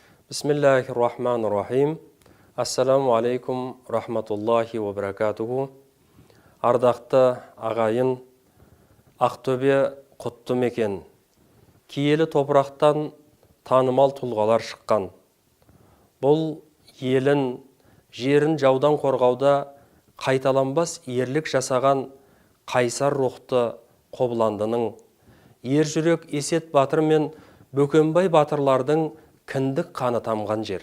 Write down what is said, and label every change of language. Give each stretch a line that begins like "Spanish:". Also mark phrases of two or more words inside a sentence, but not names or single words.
Arabic: بسم الله الرحمن الرحيم. السلام عليكم رحمة الله وبركاته.
Kazakh: Ардақты ағайын, Ақтөбе құтты мекен. Киелі топырақтан танымал тұлғалар шыққан. Бұл елін, жерін жаудан қорғауда қайталанбас ерлік жасаған қайсар рухты Қобыландының, ержүрек Есет батыр мен Бөкенбай батырлардың кіндік қаны тамған жер.